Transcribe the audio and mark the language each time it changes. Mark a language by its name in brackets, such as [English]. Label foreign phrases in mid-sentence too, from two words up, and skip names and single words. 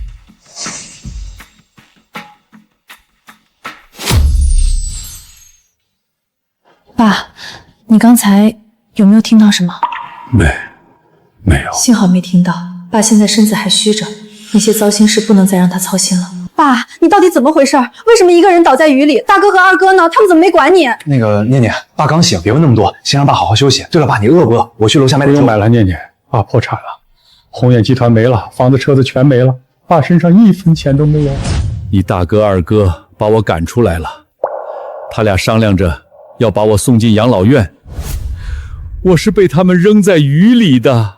[Chinese] 爸，你剛才有沒有聽到什麼？沒有。幸好沒聽到。爸現在身子還虛着，那些糟心事不能再讓他操心了。爸，你到底怎麼回事？為什麼一個人倒在雨裡？大哥和二哥呢？他們怎麼沒管你？那個念念，爸剛醒，別問那麼多，先讓爸好好休息。對了，爸，你餓不餓？我去樓下買點粥。不用買了，念念，爸破產了，宏遠集團沒了，房子車子全沒了，爸身上1分錢都沒有。你大哥二哥把我趕出來了，他倆商量着要把我送進養老院，我是被他們扔在雨裡的。